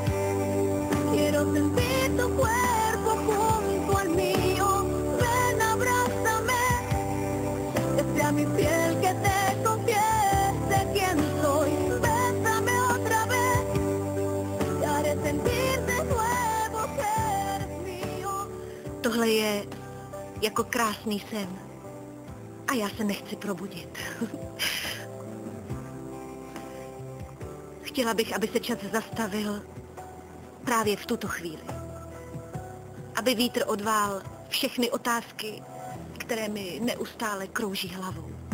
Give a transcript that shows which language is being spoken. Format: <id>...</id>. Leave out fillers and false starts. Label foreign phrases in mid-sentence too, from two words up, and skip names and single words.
<es>Quiero sentir tu cuerpo junto al mío. Ven, abrázame. Que sea mi piel que te confiese quién soy. Bésame otra vez. Te haré sentir de nuevo que eres mío.</es> <cs>Tohle je jako krásný sen. A já se nechci probudit. Chtěla bych, aby se čas zastavil právě v tuto chvíli. Aby vítr odvál všechny otázky, které mi neustále krouží hlavou.</cs>